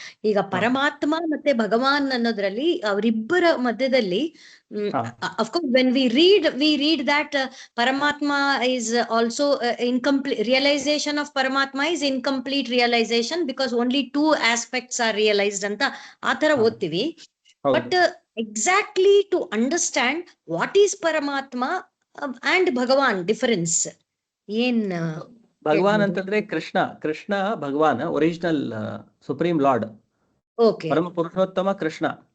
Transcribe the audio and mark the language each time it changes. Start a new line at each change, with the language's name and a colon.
Kannada: ಈಗ ಪರಮಾತ್ಮ ಮತ್ತೆ ಭಗವಾನ್ ಅನ್ನೋದ್ರಲ್ಲಿ ಅವರಿಬ್ಬರ ಮಧ್ಯದಲ್ಲಿ
English: of course when we read that Paramatma is also incomplete realisation of Paramatma is incomplete realisation because only 2 aspects are realised
Kannada: ಅಂತ ಆತರ ಓದ್ತೀವಿ.
English: But exactly to understand what is Paramatma and Bhagavan difference ಏನ್?
Kannada: ಭಗವಾನ್ ಅಂತಂದ್ರೆ ಕೃಷ್ಣ ಭಗವಾನ್, ಒರಿಜಿನಲ್ ಸುಪ್ರೀಂ ಲಾರ್ಡ್, ಪರಮ ಪುರುಷೋತ್ತಮ ಕೃಷ್ಣ.